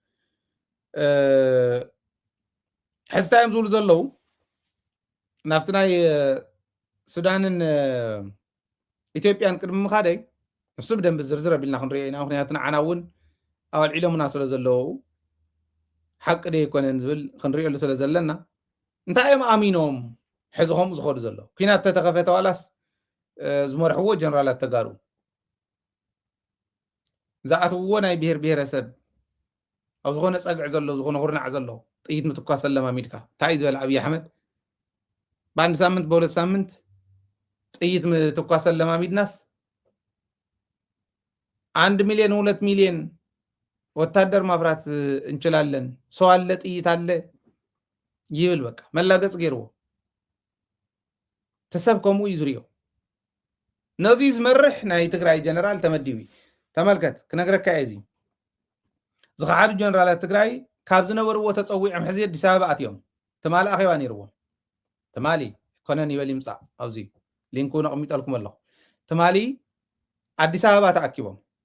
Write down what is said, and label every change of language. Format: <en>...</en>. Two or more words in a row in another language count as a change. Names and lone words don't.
<ti>ሕዝታ እዮም ዝብሉ ዘለዉ ናፍቲ ናይ ሱዳንን ኢትዮጵያን ቅድሚ ምኻደይ እሱ ብደንብ ዝርዝር ኣቢልና ክንሪኦ ኢና ምክንያቱ ንዓና እውን ኣወልዒሎምና ስለ ዘለዎ ሓቂ ደ ይኮነን ዝብል ክንሪኦሉ ስለ ዘለና እንታይ እዮም ኣሚኖም ሕዚ ከምኡ ዝኸዱ ዘለዉ ኩናት ተተኸፈተ ዋላስ ዝመርሕዎ ጀነራላት ተጋሩ ዝኣትውዎ ናይ ብሄር ብሄረሰብ ኣብ ዝኾነ ፀግዒ ዘሎ ዝኾነ ኩርናዕ ዘሎ ጥይት ምትኳስ ለማሚድካ እንታይ ዝበለ ኣብይ ኣሕመድ</ti> <am>በአንድ ሳምንት በሁለት ሳምንት</am> <ti>ጥይት ምትኳስ ለማሚድናስ</ti> <am>1 ሚሊዮን 2 ሚሊዮን ወታደር ማፍራት እንችላለን ሰው አለ ጥይት አለ</am> <ti>ይብል በቃ መላገጽ ገይርዎ ተሰብከሙ ይዝሪዮ ነዚ ዝመርሕ ናይ ትግራይ ጀነራል ተመዲቢ ተመልከት ክነግረካ እዚ ዝኻሓዱ ጀነራላት ትግራይ ካብ ዝነበርዎ ተፀዊዖም ሕዚ ኣዲስ ኣበባ ኣትዮም ትማሊ ኣኼባ ነይርዎ ትማሊ ኮነን ይበል ይምፃእ ኣብዚ ሊንኩ ነቕሚጠልኩም ኣለኹ ትማሊ ኣዲስ ኣበባ ተኣኪቦም</ti>